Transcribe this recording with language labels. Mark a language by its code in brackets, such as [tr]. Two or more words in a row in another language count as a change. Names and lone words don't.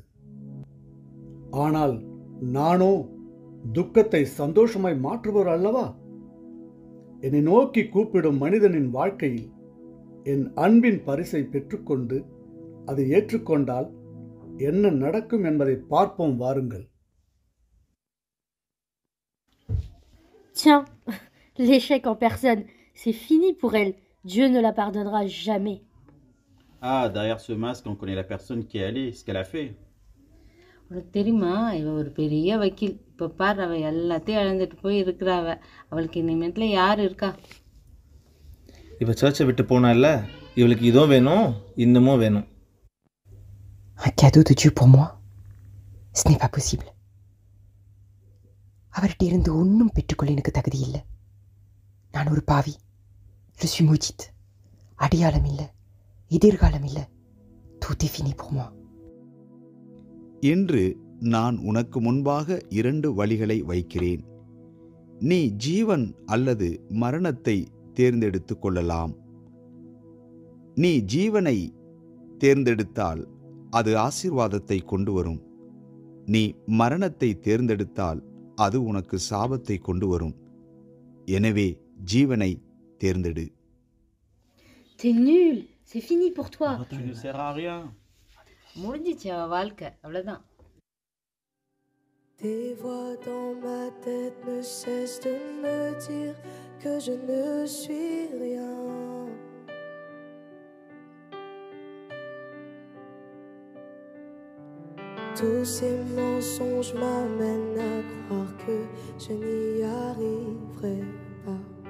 [ta] ஆனால் நானோ துக்கத்தை சந்தோஷமாய் மாற்றுபவர் அல்லவா? என்னை நோக்கி கூப்பிடும் மனிதனின் வாழ்க்கையில் என் அன்பின் பரிசை பெற்றுக்கொண்டு அதை ஏற்றுக்கொண்டால் என்ன நடக்கும் என்பதை பார்ப்போம் வாருங்கள். [fr] Tiens, l'échec en personne, c'est fini pour elle. Dieu ne la pardonnera jamais. Ah, derrière ce masque, on connaît la personne qui est allée, ce qu'elle a fait. [ta] உனக்கு தெரியுமா, இவ ஒரு பெரிய வக்கீல். இப்போ பார், அவள் எல்லாத்தையும் இழந்துட்டு போய் இருக்கிறாவ. அவளுக்கு இனிமேட்டில் யார் இருக்கா? இவ சர்ச்சை விட்டு போனால, இவளுக்கு இதுவும் வேணும் இன்னமும் வேணும். [fr] Un cadeau de Dieu pour moi? Ce n'est pas possible. [ta] அவர்கிட்ட இருந்து ஒன்றும் பெற்றுக்கொள்ள எனக்கு தகுதி இல்லை. நான் ஒரு பாவி. [fr] Je suis maudite. [ta] அடையாளம் இல்லை, எதிர்காலம் இல்லை. [fr] Tout est fini pour moi. [ta] இன்று நான் உனக்கு முன்பாக 2 வழிகளை வைக்கிறேன். நீ ஜீவன் அல்லது மரணத்தை தேர்ந்தெடுத்து கொள்ளலாம். நீ ஜீவனை தேர்ந்தெடுத்தால் அது ஆசீர்வாதத்தை கொண்டு வரும். நீ மரணத்தை தேர்ந்தெடுத்தால் அது உனக்கு சாபத்தை கொண்டு வரும். எனவே ஜீவனை தேர்ந்தெடு. [fr] T'es nul, c'est fini pour toi. Tu ne sers à rien. [ta] முடிஞ்சிச்சு அவள் வாழ்க்கை, அவ்வளோதான். [fr] Des voix dans ma tête ne cessent de me dire que je ne suis rien. Tous ces mensonges m'amènent à croire que je n'y arriverai pas.